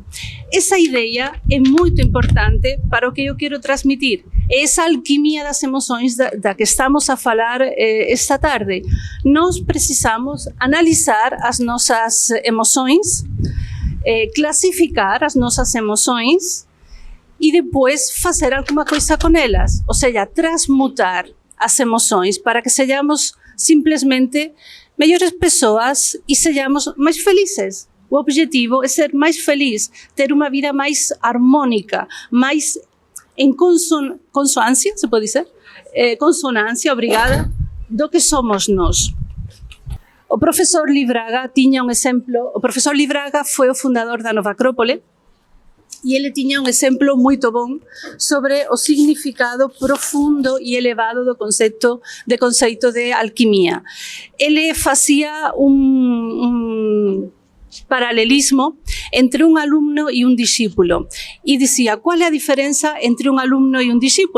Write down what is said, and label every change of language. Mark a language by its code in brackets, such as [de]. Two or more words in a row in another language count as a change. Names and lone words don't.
[gl] Esa idea é moito importante para o que eu quero transmitir. Esa alquimia das emoções da que estamos a falar esta tarde. [pt] Nós precisamos analizar as nosas emoções, clasificar as nosas emoções e depois fazer alguma coisa com elas, ou seja, transmutar as emoções para que sejamos simplesmente melhores pessoas e sejamos mais felizes. O objetivo é ser mais feliz, ter uma vida mais harmônica, mais en consonancia, se pode dizer? Consonancia, obrigada, do que somos nós. [gl] O profesor Libraga tiña un exemplo, o profesor Libraga foi o fundador da Nova Acrópole, e ele tiña un exemplo moito bon sobre o significado profundo e elevado do conceito de alquimia. Ele facía un paralelismo entre un alumno e un discípulo e dicía, qual é a diferenza entre un alumno e un discípulo?